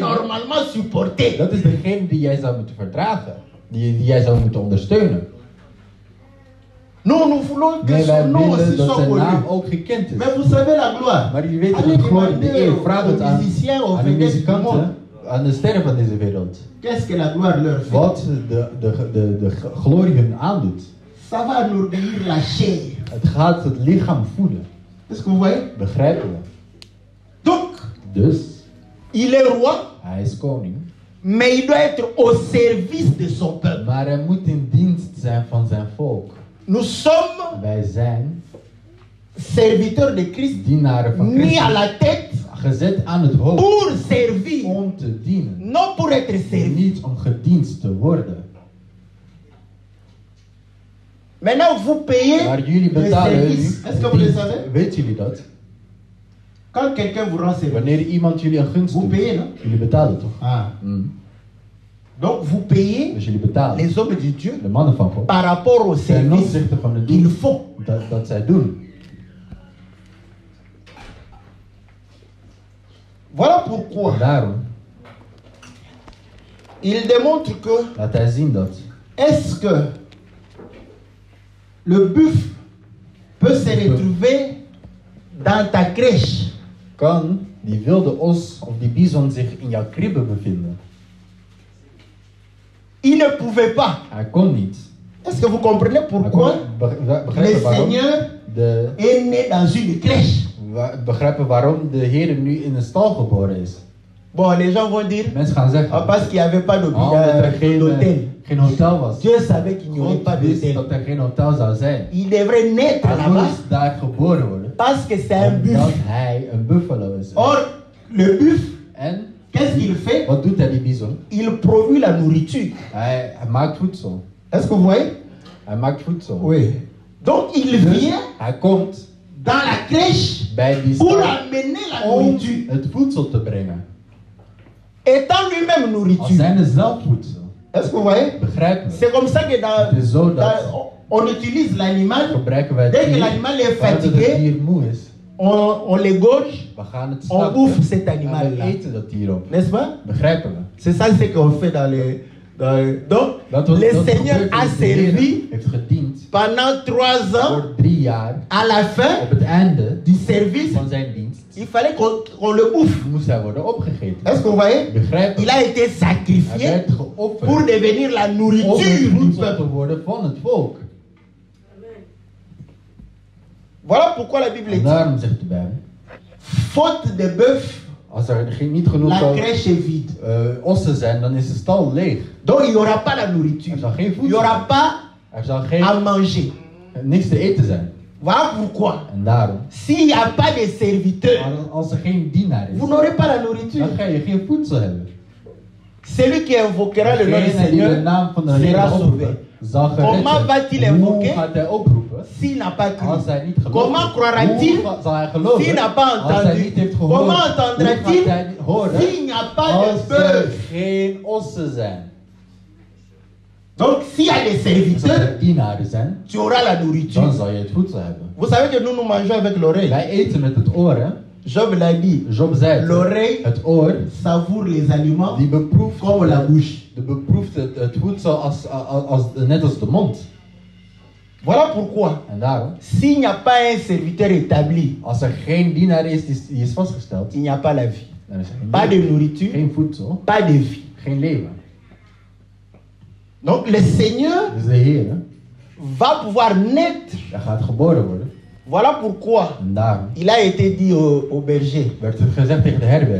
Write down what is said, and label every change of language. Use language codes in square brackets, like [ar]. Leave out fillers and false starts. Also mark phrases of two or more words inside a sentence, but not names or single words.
[fr] normalement supporter. [nl] Dat is degene die jij zou moeten verdragen. Die jij zou moeten ondersteunen. [fr] Nous voulons que [nl] Nee, wij [fr] son nom [nl] willen [fr] aussi [nl] dat [fr] soit [nl] zijn naam [fr] connu. [nl] ook gekend is. [fr] Mais vous savez la gloire. [nl] Maar jullie weten [fr] Allez [nl] de glorie, de [fr] demander [nl] eer. Vraag het [fr] aux [nl] aan, [fr] musiciens, aux [nl] aan de [fr] vedettes du monde. [nl] muzikanten, aan de sterren van deze wereld. [fr] Qu'est-ce que la gloire leur fait? [nl] Wat de glorie hun aandoet. [fr] Ça va nourrir la chair. [nl] Het gaat het lichaam voeden. [fr] Est-ce que vous voyez? [nl] Begrijpen we? [fr] Donc, [nl] Dus, [fr] il est roi, [nl] hij is koning. [fr] mais il doit être au service de son peuple. [nl] Maar hij moet in dienst zijn van zijn volk. [fr] Nous sommes [nl] Wij zijn [fr] serviteurs de Christ, [nl] dienaren van [fr] mis à [nl] Christus. [fr] la tête [nl] Gezet aan het hoofd [fr] pour servir, [nl] om te dienen. [fr] non pour être servi. [nl] Niet om gediend te worden. [fr] Maintenant, vous payez [nl] Maar jullie [fr] le [nl] betalen nu. [fr] service. Est-ce que vous le [nl] dienst. [fr] savez? [nl] Weet jullie dat? [fr] Quand quelqu'un vous rend service, [nl] Wanneer iemand jullie een gunst [fr] vous [nl] doet, [fr] payez, non? [nl] jullie betalen toch? Ah. Mm. [fr] Donc vous payez [nl] Dus jullie betalen [fr] les hommes de Dieu [nl] de mannen van God [fr] par rapport au [nl] ten [fr] service [nl] opzichte van het [fr] qu'ils [nl] doel [fr] font. [nl] dat zij doen. [fr] Voilà pourquoi [nl] En daarom [fr] il démontre que [nl] laat hij zien dat [fr] est-ce que le buffle peut se retrouver dans ta crèche? [nl] kan die wilde os of die bison zich in jouw kribbe bevinden. [fr] Il ne pouvait pas. [nl] Hij kon niet. [fr] Est-ce que vous comprenez [nl] Hij kon, [fr] pourquoi le [nl] begrijpen waarom [fr] Seigneur [nl] de [fr] est né dans une crèche? [nl] begrijpen waarom de Heer nu in een stal geboren is. [fr] Bon, les gens vont dire, [nl] Mensen gaan zeggen, [fr] parce qu'il n'y avait pas [nl] omdat er [fr] d'hôtel. [nl] geen hotel was. [fr] Dieu savait qu'il n'y aurait [nl] God [fr] pas [nl] wist [fr] d'hôtel. [nl] dat er geen hotel zou zijn. [fr] Il devrait naître [nl] Hij [fr] là-bas [nl] moest daar geboren worden. [fr] parce que c'est un [nl] Omdat [fr] buffle. [nl] hij een buffalo is. [fr] Or, le buffle, [nl] En [fr] qu'est-ce qu'il fait? [nl] wat doet hij, die bison? [fr] Il produit la nourriture. [nl] Hij maakt voedsel. [fr] Est-ce que vous voyez? [nl] Hij maakt voedsel. [fr] Oui. Donc il [nl] Dus [fr] vient [nl] hij komt [fr] dans la crèche [nl] bij die [fr] pour [nl] stal [fr] amener la [nl] om [fr] nourriture. [nl] het voedsel te brengen. [fr] Étant lui-même [nl] Als [fr] nourriture. [nl] zijn zelf voedsel. [fr] Est-ce que vous voyez? [nl] Begrijpen we? [fr] C'est comme ça que [nl] Het is zo dat [fr] on utilise l'animal. [nl] gebruiken wij het [fr] Dès que [nl] dier. [fr] l'animal est [nl] Wanneer het [fr] fatigué, [nl] dier moe is, [fr] on l'égorge, [nl] we gaan het [fr] on [nl] slachten [fr] bouffe cet [nl] en [fr] animal [nl] we [fr] là. [nl] eten dat dier op. [fr] N'est-ce pas? [nl] Begrijpen we? [fr] C'est ça ce qu'on fait dans les. Donc, le Seigneur a servi [nl] heeft gediend [fr] pendant 3 ans. [nl] voor 3 jaar. [fr] À la fin [nl] Op het einde [fr] du service, [nl] van zijn dienst [fr] il fallait qu'on le bouffe. [nl] moest hij worden opgegeten. [fr] Est-ce que vous voyez? [nl] Begrijpen [fr] Il [nl] we? [fr] a été [nl] Hij [fr] sacrifié [nl] werd geofferd [fr] pour devenir la [nl] om [fr] nourriture [nl] het [fr] du [nl] voedsel [fr] peuple. [nl] te worden van het volk. [fr] Voilà pourquoi la Bible [nl] En [fr] dit [nl] daarom zegt de Bijbel, [fr] faute de bœuf, [nl] als er niet genoeg [fr] la crèche est vide. [nl] ossen zijn, dan is de stal leeg. [fr] Donc il n'y aura pas la nourriture. [nl] Er zal geen [fr] Il [nl] voedsel [fr] n'y aura [nl] zijn. [fr] pas [nl] Er zal [fr] à manger. [nl] niks te eten zijn. [fr] Voilà pourquoi. [nl] En daarom, [fr] S'il n'y a pas de serviteur, [nl] als er geen dienaar is, [fr] vous n'aurez pas la nourriture. [nl] dan ga je geen voedsel hebben. [fr] Celui qui invoquera le nom du [nl] Degene die de [fr] Seigneur [nl] naam van de [fr] sera [nl] Heer [fr] sauvé. [nl] oproepen, zal gered [fr] Comment [nl] zijn. [fr] va-t-il [nl] Hoe [fr] invoquer [nl] gaat hij oproepen [fr] s'il n'a pas cru? [nl] als hij niet gelooft? [fr] Comment croira-t-il [nl] Hoe zal hij geloven [fr] s'il n'a pas [nl] als hij [fr] entendu? [nl] niet heeft gehoord? [fr] Comment [nl] Hoe gaat [fr] entendra-t-il [nl] hij horen [fr] s'il n'y a pas de [nl] als er [fr] bœuf? [nl] geen ossen zijn? [fr] Donc s'il y a des [nl] Als er [fr] serviteurs, [nl] dienaren zijn, [fr] tu auras la [nl] dan [fr] nourriture. [nl] zal je het voedsel hebben. [fr] Vous savez que nous nous mangeons avec l'oreille. [nl] Wij eten met het oor, hè? [fr] Job l'a dit. [nl] Job zei het. [fr] L'oreille [nl] Het oor, [fr] savoure les aliments [nl] die beproeft, [fr] comme la bouche. [nl] beproeft het voedsel net als de mond. [fr] Voilà pourquoi, [nl] En daarom, [fr] s'il n'y a pas un serviteur établi, [nl] als er geen dienaar is die is vastgesteld, [fr] il n'y a pas la vie. [nl] dan is er geen [fr] Pas de [nl] leven. [fr] nourriture, [nl] Geen voedsel, [fr] pas de vie. [nl] geen leven. [fr] Donc le Seigneur [nl] Dus de Heer, hè, [fr] va pouvoir naître. [nl] hij gaat geboren worden. [fr] Voilà pourquoi [nl] En daarom [fr] il a été dit au berger, [nl] werd het gezegd tegen de herberg,